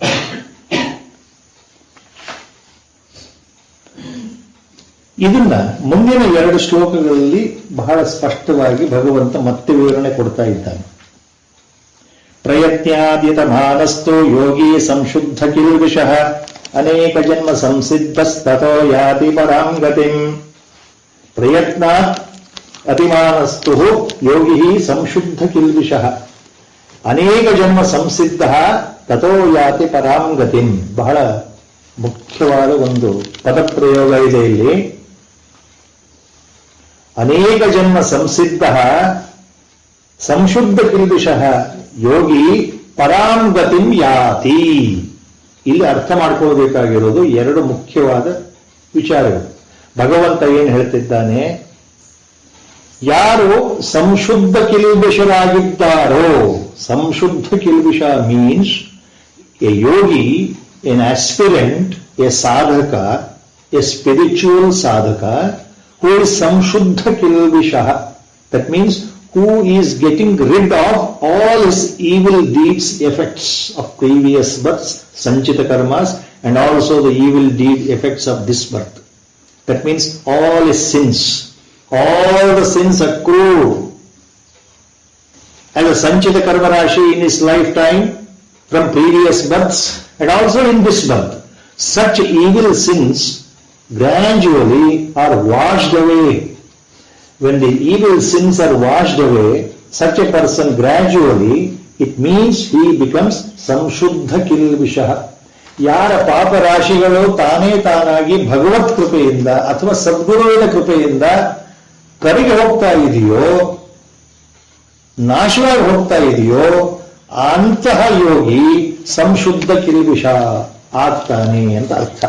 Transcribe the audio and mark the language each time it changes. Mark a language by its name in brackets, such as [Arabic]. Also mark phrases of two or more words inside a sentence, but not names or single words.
[Kannada] ಇದನ್ನ ಮುಂದಿನ 2 ಶ್ಲೋಕಗಳಲ್ಲಿ ಬಹಳ ಸ್ಪಷ್ಟವಾಗಿ ಭಗವಂತ ಮತ್ತೆ ವಿವರಣೆ ಕೊಡ್ತಾ ಇದ್ದಾನೆ. [Sanskrit] ಪ್ರಯತ್ನಾದ್ಯತ ಮಾನಸ್ತೋ ಯೋಗಿ ಸಂಶುದ್ಧ ಕಿಲ್ಬಿಷಃ ಅನೇಕ ಜನ್ಮ ಸಂಸಿದ್ಧಸ್ತತೋ ಯಾತಿ ಪರಾಂ ಗತಿಂ. ಪ್ರಯತ್ನಾತ್ ಅತಿಮಾನಸ್ತು ಯೋಗಿ ಸಂಶುದ್ಧ ಕಿಲ್ಬಿಷಃ ಅನೇಕ ಜನ್ಮ ಸಂಸಿದ್ಧ ತಥೋ ಯಾತಿ ಪರಾಂ ಗತಿಂ. [Kannada] ಬಹಳ ಮುಖ್ಯವಾದ ಒಂದು ಪದಪ್ರಯೋಗ ಇದೆ ಇಲ್ಲಿ. [Sanskrit] ಅನೇಕ ಜನ್ಮ ಸಂಸಿದ್ಧ ಸಂಶುದ್ಧ ಕಿಲ್ಬಿಷಃ ಯೋಗಿ ಪರಾಂ ಗತಿಂ ಯಾತಿ. [Kannada] ಇಲ್ಲಿ ಅರ್ಥ ಮಾಡ್ಕೊಳ್ಬೇಕಾಗಿರೋದು ಎರಡು ಮುಖ್ಯವಾದ ವಿಚಾರಗಳು. ಭಗವಂತ ಏನು ಹೇಳ್ತಿದ್ದಾನೆ, ಯಾರು ಸಂಶುದ್ಧ ಕಿಲ್ಬಿಷರಾಗಿದ್ದಾರೋ, ಸಂಶುದ್ಧ ಕಿಲ್ಬಿಷ [English] means a yogi, an aspirant, a sadhaka, a spiritual sadhaka who is [Sanskrit] संशुद्ध किल्बिषः. [English] That means who is getting rid of all his evil deeds, effects of previous births, sanchita karmas, and also the evil deed effects of this birth. That means all his sins, all the sins accrued as a [Sanskrit] सञ्चित कर्म राशि [English] in his lifetime from previous births and also in this birth. Such evil sins gradually are washed away. When the evil sins are washed away, such a person gradually, it means he becomes [Sanskrit] संशुद्ध किल्बिषः. [Kannada] ಯಾರ ಪಾಪ ರಾಶಿಗಳು ತಾನೇ ತಾನಾಗಿ ಭಗವತ್ ಕೃಪೆಯಿಂದ ಅಥವಾ ಸದ್ಗುರುವಿನ ಕೃಪೆಯಿಂದ ಕರಗಿ ಹೋಗ್ತಾ ಇದೆಯೋ, ನಾಶವಾಗಿ ಹೋಗ್ತಾ ಇದೆಯೋ, ಅಂತಹ ಯೋಗಿ ಸಂಶುದ್ಧ ಕಿಲ್ಬಿಷ ಆಗ್ತಾನೆ ಅಂತ ಅರ್ಥ.